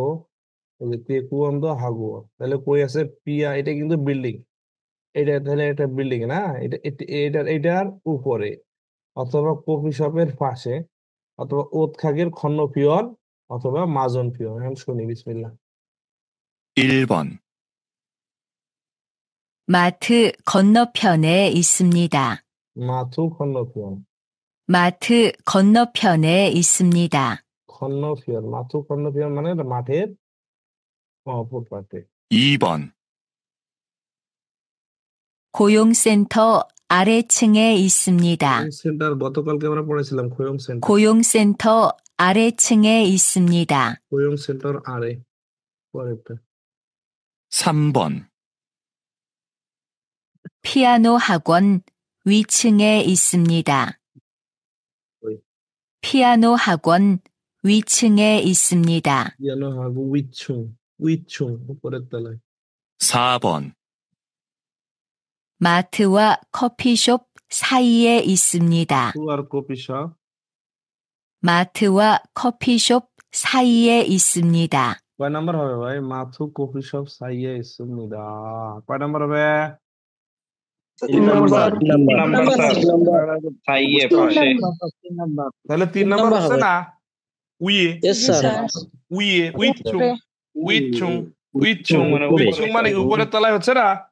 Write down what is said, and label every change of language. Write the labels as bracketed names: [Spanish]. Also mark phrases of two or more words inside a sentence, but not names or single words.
[Bangla] ওই যে তেকুয়ান্দো হাগুয়ান, তাহলে কই আছে? পিয়া, এটা কিন্তু বিল্ডিং, এটা তাহলে একটা বিল্ডিং না, এটার উপরে, অথবা কফি শপের পাশে, অথবা [Korean] 옷 가게 건너편, [Bangla] অথবা মাজন পিয়ন। এখন শুনি, বিসমিল্লাহ। [Korean] 1번, 마트 건너편에 있습니다. 마트 건너편, 마트 건너편에 있습니다. 건너편, 마트 건너편 [Bangla] মানে মাঠের অপর পাশে। [Korean] 2번, 고용센터 아래층에 있습니다. 고용센터 [Bangla] গতকালকে আমরা পড়েছিলাম, [Korean] 고용센터. 고용센터 아래층에 있습니다. 고용센터 [Bangla] আরে, পরেরটা। [Korean] 3번, 피아노 학원 위층에 있습니다. [Bangla] ওই [Korean] 피아노 학원 위층에 있습니다. 피아노 학원 위층, 위층 [Bangla] উপরের তলায়। [Korean] 4번, 마트와 커피숍 사이에 있습니다. [Bangla] আর কফি শপ, [Korean] 마트와 커피숍 사이에 있습니다. [Bangla] কয় নাম্বার হবে ভাই? [Korean] 마트 커피숍 사이에 있습니다, [Bangla] কয় নাম্বার হবে? 3 নাম্বার। 3 নাম্বার স্যার। সাইয়ে পাশে। 3 নাম্বার। তাহলে 3 তিন নাম্বার নাম্বার হচ্ছে হবে। না? উইয়ে, ইয়েস স্যার। [Korean] 위에, 위층, 위층, 위층 [Bangla] মানে উইচুং মানে কি উপরের তলায় হচ্ছে না?